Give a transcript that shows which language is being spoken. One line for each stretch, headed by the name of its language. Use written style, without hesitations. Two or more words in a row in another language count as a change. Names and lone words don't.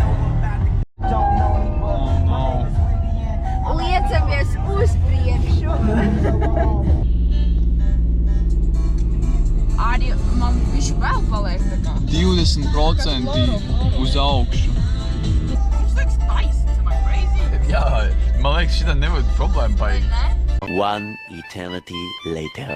Latvian: Liecamies uz priekšu. Arī man visu vēl paliek tā kā. 20% uz augšu. Mums liekas taisns,
English: am I crazy?
Latvian: Jā, man liekas, šitā nebūtu problēma baigi.
English: One eternity later.